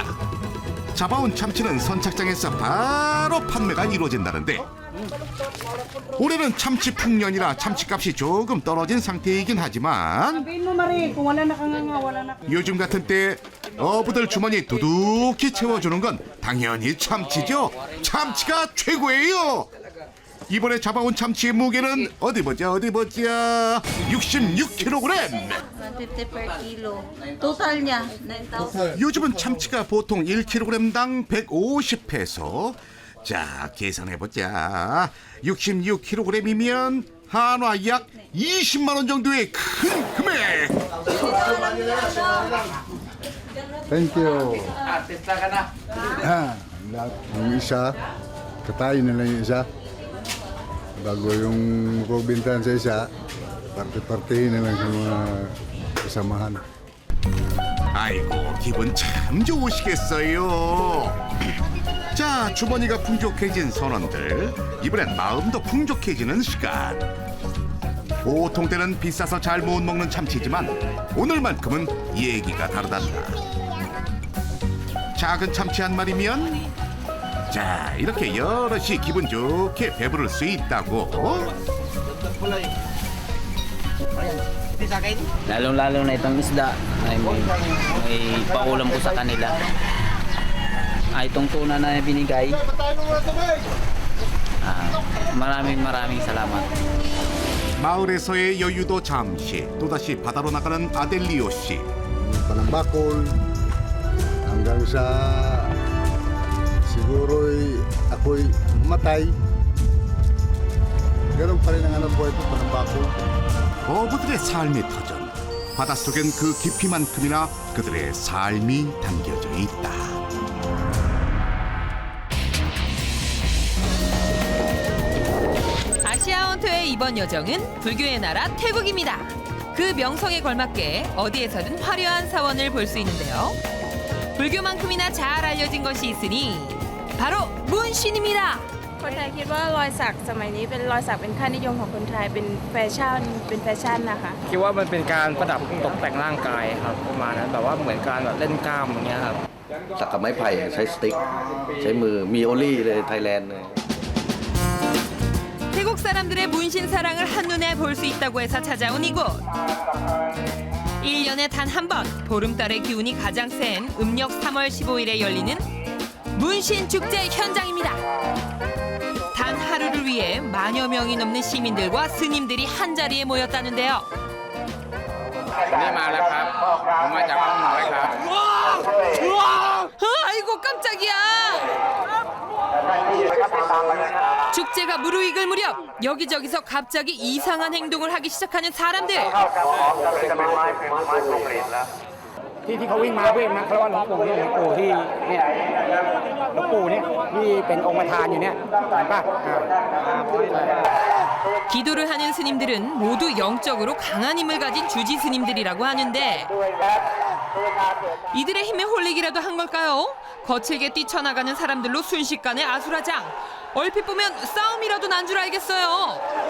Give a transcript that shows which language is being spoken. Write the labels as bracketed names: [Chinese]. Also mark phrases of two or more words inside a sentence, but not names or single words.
[Korean] 잡아온 참치는 선착장에서 바로 판매가 이루어진다는데, 올해는 참치 풍년이라 참치값이 조금 떨어진 상태이긴 하지만 요즘 같은 때 어부들 주머니 두둑히 채워주는 건 당연히 참치죠. 참치가 최고예요. 이번에 잡아온 참치의 무게는 어디 보자 66kg. [English] 150 per kilo. [Filipino] Total niya, 9,000. [Korean] 요즘은 참치가 보통 1kg당 150페소. 자, 계산해보자. 66kg이면 한화 약 20만 원 정도의 큰 금액. [English] Thank you. [Filipino] Yung isa, katayin na lang yung isa. Bago yung pagbintahan sa isa, parte-partehin na lang sa mga kasamahan. [Korean] 아이고, 기분 참 좋으시겠어요. 자, 주머니가 풍족해진 선원들, 이번엔 마음도 풍족해지는 시간. 보통 때는 비싸서 잘 못 먹는 참치지만 오늘만큼은 얘기가 다르단다. 작은 참치 한 마리면 자, 이렇게 여럿이 기분 좋게 배부를 수 있다고. [Filipino] Lalong-lalo na itong isda ay may paulam ko sa kanila. Itong tuna na binigay. Maraming salamat. [Korean] 마을에서의 여유도 잠시 또다시 바다로 나가는 아델리오 씨. [Filipino] Panambakol, hanggang sa siguro'y ako'y matay. Ganun pa rin ang anak buhay ko, panambakol. [Korean] 어부들의 삶의 터전. 바닷속엔 그 깊이만큼이나 그들의 삶이 담겨져 있다. 아시아 원터의 이번 여정은 불교의 나라 태국입니다. 그 명성에 걸맞게 어디에서든 화려한 사원을 볼 수 있는데요. 불교만큼이나 잘 알려진 것이 있으니 바로 문신입니다. [Thai] คนไทยคิดว่ารอยสักสมัยนี้เป็นรอยสักเป็นค่านิยมของคนไทยเป็นแฟชั่นนะคะ คิดว่ามันเป็นการประดับตกแต่งร่างกายครับประมาณนั้นแบบว่าเหมือนการแบบเล่นกล้ามอย่างเงี้ยครับ สักกับไม้ไผ่ใช้สติ๊กใช้มือมีโอลี่เลยไทยแลนด์เลย [Korean] 태국 사람들의 문신 사랑을 한눈에 볼 수 있다고 해서 찾아온 이곳. 1년에 단 한 번 보름달의 기운이 가장 센 음력 3월 15일에 열리는 문신 축제 현장입니다. 단 하루를 위해 만여 명이 넘는 시민들과 스님들이 한자리에 모였다는데요. 아이고 깜짝이야. 축제가 무르익을 무렵 여기저기서 갑자기 이상한 행동을 하기 시작하는 사람들. [Thai] ที่เขาวิ่งมาเพื่อมาคารวะหลวงปู่เนี่ยหลวงปู่ที่เนี่ยหลวงปู่เนี่ยที่เป็นองค์ประธานอยู่เนี่ยเห็นป่ะ [Korean] 기도를 하는 스님들은 모두 영적으로 강한 힘을 가진 주지 스님들이라고 하는데 이들의 힘에 홀리기라도 한 걸까요? 거칠게 뛰쳐나가는 사람들로 순식간에 아수라장. 얼핏 보면 싸움이라도 난 줄 알겠어요.